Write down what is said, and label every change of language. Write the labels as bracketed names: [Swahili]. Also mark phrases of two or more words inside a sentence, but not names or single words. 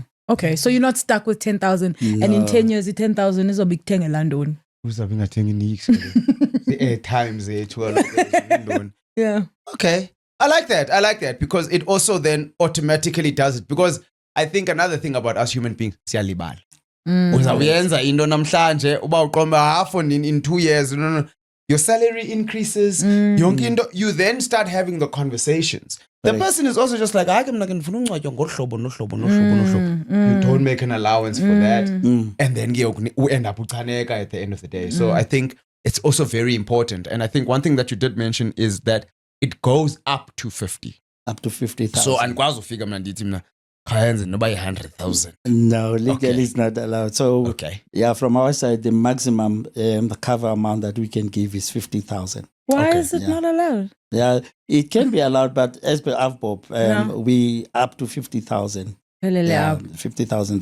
[English] Okay, so you're not stuck with 10,000 and in 10 years, the 10,000 is a big thing in London. Who's having a thing in the times 12. Yeah. Okay. I like that because it also then automatically does it. Because I think another thing about us human beings, [Xhosa] siyalibala. Uzayenza into namhlanje uba uqomba [English] half in 2 years. [Xhosa] No. [English] Your salary increases. You then start having the conversations. The person is also just like, you don't make an allowance for that. And then you end up utaneka at the end of the day. So I think it's also very important. And I think one thing that you did mention is that it goes up to 50. Up to 50,000. [Xhosa] So andikwazi ufika mna ndithi mna khayenze noba 100,000. [English] No, legally it's not allowed. So yeah, from our side, the maximum the cover amount that we can give is 50,000. Why is it not allowed? Yeah, it can be allowed, but as per Avbob, we up to 50,000. 50,000.